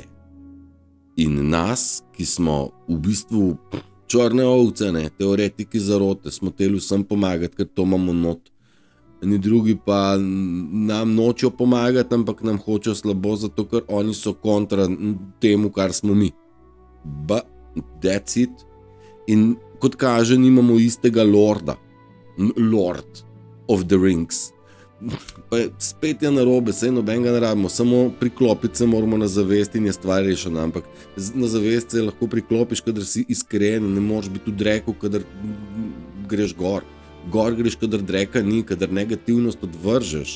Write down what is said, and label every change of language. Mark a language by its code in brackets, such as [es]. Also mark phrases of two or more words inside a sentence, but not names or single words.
[sl] In nas, ki smo v bistvu črne ovce, teoretiki zarote, smo teli vsem pomagati, ker to imamo not. Eni drugi pa nam nočejo pomagati, ampak nam hočejo slabo, zato ker oni so kontra temu, kar smo mi. [en] But that's it. [sl] In kot kaže, nimamo istega lorda. Lord of the Rings. Pa spet je narobe, saj nobenega ne rabimo, samo priklopiti se moramo na zavest in je stvar rešena, ampak na zavest se lahko priklopiš, kadar si iskren, ne moreš biti v dreku, kadar greš gor. Gor greš, kadar dreka ni, kadar negativnost odvržeš.